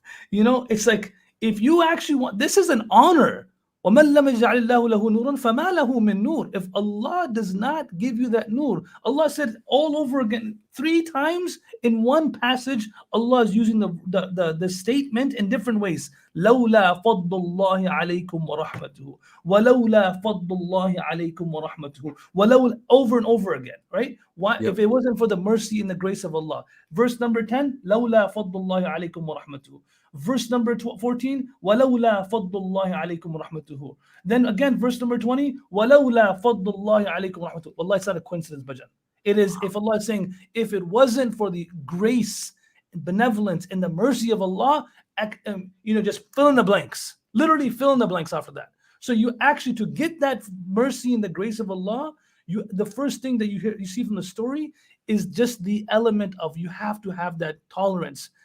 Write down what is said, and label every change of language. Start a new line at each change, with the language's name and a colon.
English: You know, it's like, if you actually want, this is an honor.
Arabic: وَمَنْ لَمْ يَجْعَلِ اللَّهُ لَهُ نُورًا فَمَا لَهُ مِنْ نُورٍ.
English: If Allah does not give you that nur, Allah said all over again, 3 times in one passage, Allah is using the statement in different ways.
Arabic: لَوْلَا فَضْلُ اللَّهِ عَلَيْكُمْ وَرَحْمَتُهُ وَلَوْلَا فَضْلُ اللَّهِ عَلَيْكُمْ وَرَحْمَتُهُ وَلَوْلَا,
English: over and over again, right? Why? If it wasn't for the mercy and the grace of Allah. Verse number 10,
Arabic: لَوْلَا فَضْلُ اللَّهِ عَلَيْكُمْ وَرَحْمَتُهُ.
English: Verse number 14,
Arabic: وَلَوْلَا فَضْلُ اللَّهِ عَلَيْكُمْ وَرَحْمَتُهُ.
English: Then again, verse number 20,
Arabic: وَلَوْلَا فَضْلُ اللَّهِ عَلَيْكُمْ وَرَحْمَتُهُ.
English: Allah, it's not a coincidence, Bajan. It is, if Allah is saying, if it wasn't for the grace, benevolence, and the mercy of Allah, just fill in the blanks. Literally fill in the blanks after that. So you actually, to get that mercy and the grace of Allah, the first thing that you see from the story is just the element of, you have to have that tolerance.